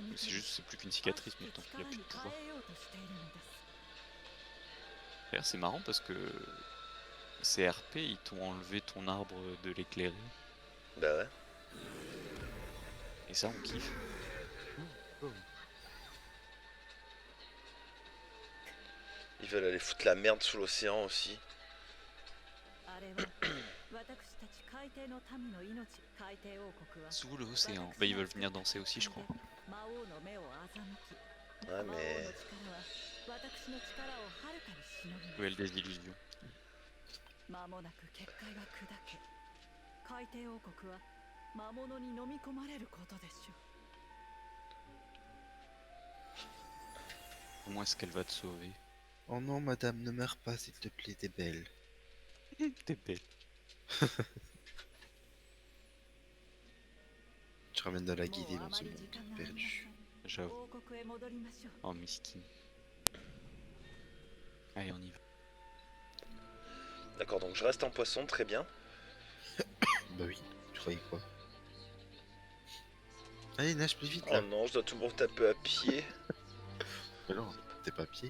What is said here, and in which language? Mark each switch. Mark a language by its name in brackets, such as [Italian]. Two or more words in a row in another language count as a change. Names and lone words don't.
[French] C'est juste, c'est plus qu'une cicatrice maintenant, il a plus de pouvoir. D'ailleurs, c'est marrant parce que ces RP, ils t'ont enlevé ton arbre de l'éclairer. Bah ouais. Et ça, on kiffe. Ils veulent aller foutre la merde sous l'océan aussi. [Japanese] あれは私たち海 [French] Sous l'océan. Bah ils veulent venir danser aussi je crois. Ouais, mais. Duel des illusions. [Japanese] 間もなく結界が砕け、海底王国は魔物に飲み込まれることでしょう。 [French] Comment est-ce qu'elle va te sauver? Oh non, madame, ne meurs pas, s'il te plaît, t'es belle. T'es bête. Tu ramènes de la guidée dans ce monde perdu. J'avoue. [Japanese] 王国へ戻りましょう。 [French] Oh miskin. Allez on y va. D'accord, donc je reste en poisson, très bien. Bah oui, tu croyais quoi? Allez, nage plus vite Oh là. non, je dois tout me retaper à pied. Mais non, t'es pas à pied.